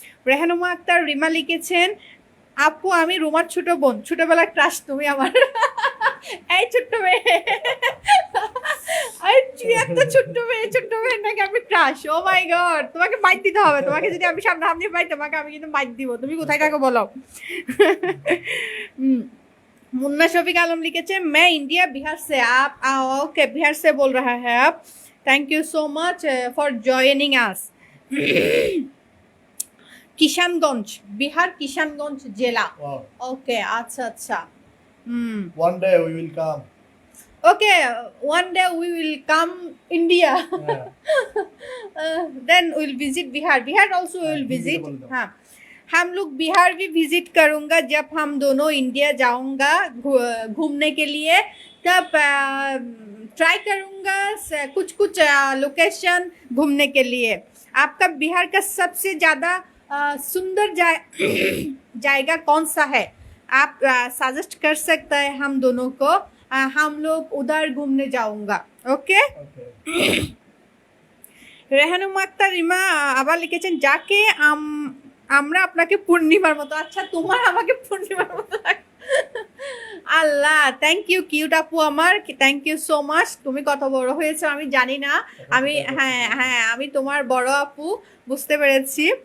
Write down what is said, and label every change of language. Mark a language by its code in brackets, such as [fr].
[bn] রেহানুমা আক্তার রিমা লিখেছেন, আপু আমি রুমার ছোট বোন, ছোটবেলার ক্রাশ তুমি আমার। এই ছোট্ট মেয়ে, এত ছোট্ট মেয়ে নাকি আমি ক্রাশ? ও মাই গড, তোমাকে বাইট দিতে হবে। তোমাকে যদি আমি সামনে পাই, তোমাকে আমি কিন্তু বাইট দিব। তুমি কোথায় থাকো বলো? [hi] मुन्ना शफीक आलम लिखे, मैं इंडिया बिहार से, आप ओके बिहार से बोल रहा है आप। [en] Thank you so much for joining us. [hi] Kishanganj, Bihar Kishanganj जिला। ओके, अच्छा। [en] One day we will come. Okay, one day we will come India. Then we'll visit Bihar. Bihar also we will [hi] Hindi [en] visit. [hi] में बोल दो। हाँ, हम लोग बिहार भी विजिट करूंगा जब हम दोनों इंडिया जाऊंगा घूमने के लिए, तब ट्राई करूंगा कुछ कुछ लोकेशन घूमने के लिए। आपका बिहार का सबसे ज़्यादा सुंदर जाएगा कौन सा है, आप सजेस्ट कर सकता है हम दोनों को, हम लोग उधर घूमने जाऊंगा। [bn] ओके, রেহানুমা আক্তার রিমা আবার লিখেছেন যাকে আমরা আপনাকে পূর্ণিমার মতো। আচ্ছা, তোমার আমাকে পূর্ণিমার মতো লাগে। আল্লাহ, থ্যাংক ইউ কিউট আপু আমার, [en] Thank you so much. [bn] তুমি কত বড় হয়েছো আমি জানি না, আমি হ্যাঁ আমি তোমার বড় আপু, বুঝতে পেরেছি।